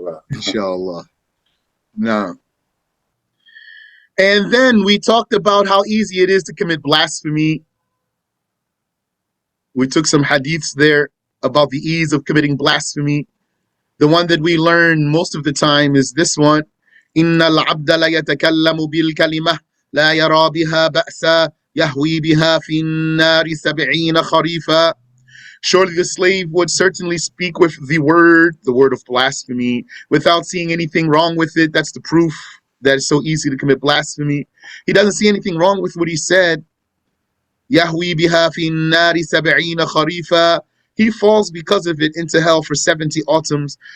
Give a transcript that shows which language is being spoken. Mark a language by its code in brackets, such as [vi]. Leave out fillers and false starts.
[en] Inshallah. Now. And then we talked about how easy it is to commit blasphemy. We took some hadiths there about the ease of committing blasphemy. The one that we learn most of the time is this one. [ar] إن العبد لا يتكلم بالكلمة لا يرى بها بأسا يهوي بها في النار 70 خريفا. [en] Surely the slave would certainly speak with the word of blasphemy, without seeing anything wrong with it. That's the proof that it's so easy to commit blasphemy. He doesn't see anything wrong with what he said. [ar] Yahwi biha fi nari sab'ina kharifa. [en] He falls because of it into hell for 70 autumns.